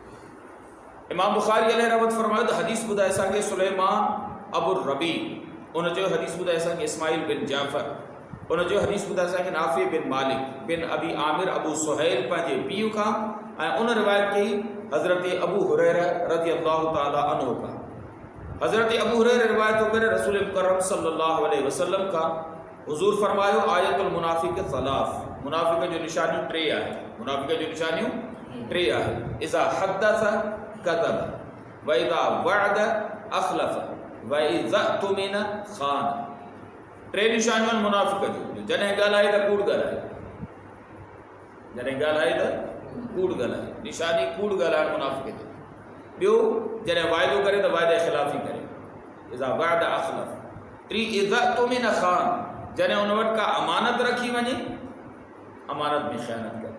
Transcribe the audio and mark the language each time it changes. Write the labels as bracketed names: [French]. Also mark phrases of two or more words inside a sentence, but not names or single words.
[Sindhi] इमाम बुख़ारी अलैहि रहमत फरमायो त हदीस ॿुधाए असांखे सुलेमान अबुर रबी, उन जो हदीस ॿुधाए असांखे इस्माइल बिन जाफ़र, उन जो हदीस ॿुधाए असांखे नाफ़ी बिन मालिक बिन अबी आमिर अबू सुहैल पंहिंजे पीउ खां, ऐं उन रिवायत कई हज़रत अबू हुरैरा [Arabic] رضي الله تعالى عنه [Sindhi] खां। हज़रत अबू हुरैरा रिवायत थो करे रसूल मुकर्रम [Arabic] صلى الله عليه وسلم [Sindhi] खां। हुज़ूर फरमायो [Arabic] آية المنافق ثلاث, [Sindhi] मुनाफ़िक़ जो निशानियूं टे आहे। मुनाफ़िक़ जो निशानियूं टे आहे। [Arabic] إذا حدث كذب وإذا وعد أخلف وإذا اؤتمن خان. [Sindhi] टे निशानियूं आहिनि मुनाफ़िक़ जूं। जॾहिं ॻाल्हाए त कूड़ ॻाल्हाए, जॾहिं ॻाल्हाए त कूड़ ॻाल्हाए, निशानी कूड़ ॻाल्हाइणु मुनाफ़िक़ जो। ॿियो जॾहिं वाइदो करे त वाइदे ख़िलाफ़ी करे, [Arabic] إذا وعد أخلف, [Sindhi] टी [Arabic] إذا اؤتمن خان, [Sindhi] जॾहिं उन वटि का अमानत रखी वञे अमानत में ख़यानत करे।